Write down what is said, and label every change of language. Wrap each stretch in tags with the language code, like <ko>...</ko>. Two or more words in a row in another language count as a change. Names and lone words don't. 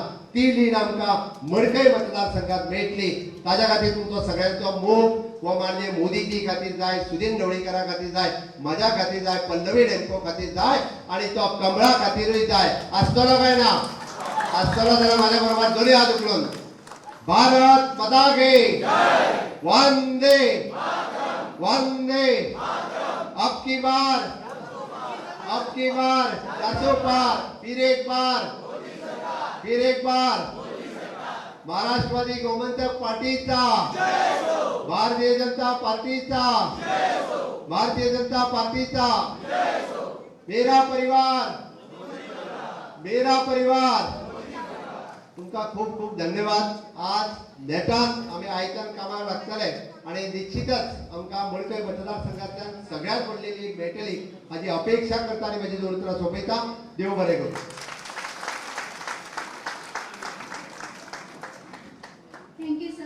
<kok>ती लीड आमकां मडकय मतदारसंघात मेळटली. ताज्या खातीर तुमचो सगळ्यांचो मोग हो माननीय मोदीजी खातीर जाय, सुनील ढवळीकरा खातीर जाय, म्हज्या खातीर जाय, पल्लवी डेंपो खातीर जाय आणि तो कमळा खातीरूय जाय. आसतलो काय ना? आसतलो जाल्यार म्हाज्या बरोबर दोनूय हात उखलून</kok> <hi>भारत माता की वंदे वंदे अब की बार अब की बार 400 पार, फिर एक बार महाराष्ट्रवादी गोमंतक पार्टीचा, भारतीय जनता पार्टीचा, भारतीय जनता पार्टीचा, मेरा परिवार</hi> <kok>तुमका खूप खूप धन्यवाद. आज नेटान आम्ही आयकन कामाक लागतले आणि निश्चितच आमका मडकय मतदारसंघातल्यान सगळ्यात व्हडलेली एक मेळटली हाची अपेक्षा करता आणि माझी दोन उतरां सोंपयता. देव बरें करूं.</kok> <en>Thank you sir.</en>